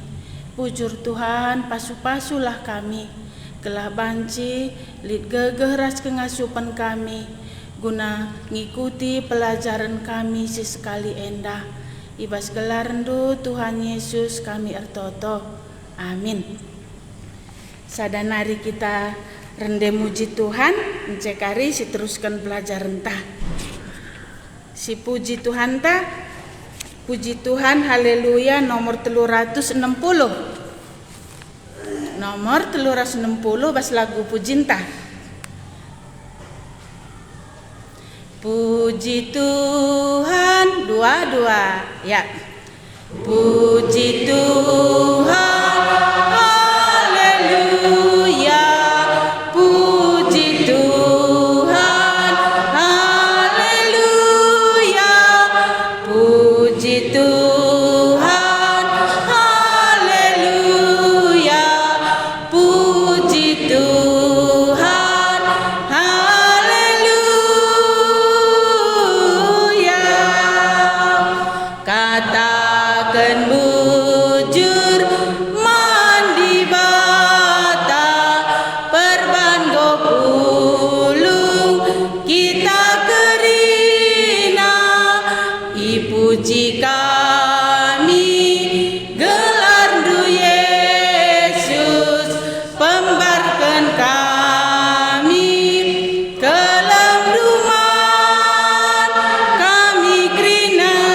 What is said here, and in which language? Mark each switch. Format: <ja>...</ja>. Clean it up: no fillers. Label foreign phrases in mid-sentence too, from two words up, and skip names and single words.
<btx>Pujur Tuhan pasu-pasulah kami gelah banci lid gegeras kengasupan kami guna ngikuti pelajaran kami sesekali endah. Ibas gelar rendu Tuhan Yesus kami ertoto. Amin. Sadanari kita rende muji Tuhan, mencekari si teruskan belajar entah. Si puji Tuhan ta, puji Tuhan haleluya nomor 360. Nomor 360 bas lagu pujinta. Puji Tuhan, dua ya. Puji Tuhan, haleluya. Puji Tuhan, haleluya. Puji Tuhan, haleluya. Puji Tuhan, haleluya. Katakan bujur mandi bata perbango pulung kita kerina ipuji kami gelar du Yesus pembarkan kami kelam rumah kami kerina</btx>